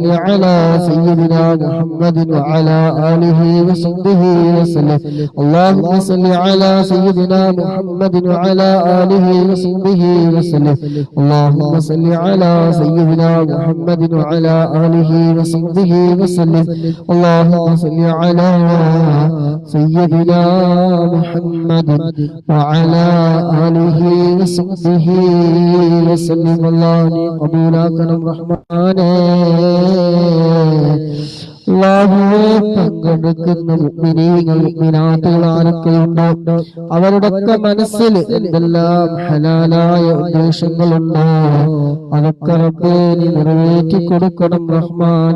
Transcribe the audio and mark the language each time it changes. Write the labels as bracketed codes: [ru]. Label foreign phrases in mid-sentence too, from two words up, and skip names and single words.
[ar] على سيدنا محمد وعلى آله وصحبه وسلم اللهم صل على سيدنا محمد وعلى آله وصحبه وسلم اللهم صل على سيدنا محمد وعلى آله وصحبه وسلم اللهم صل على سيدنا محمد وعلى آله وصحبه وسلم الله قبولك الرحمن [ml] പങ്കെടുക്കുന്ന മുഅ്മിനീങ്ങൾ മുഅ്മിനാത്തുകൾ ആരൊക്കെയുണ്ടോ അവരുടെയൊക്കെ മനസ്സിൽ എന്തെല്ലാം ഹലാലായ ഉദ്ദേശങ്ങളുണ്ടോ അതൊക്കെ റബ്ബേ നീ നിറവേറ്റി കൊടുക്കണം റഹ്മാനെ.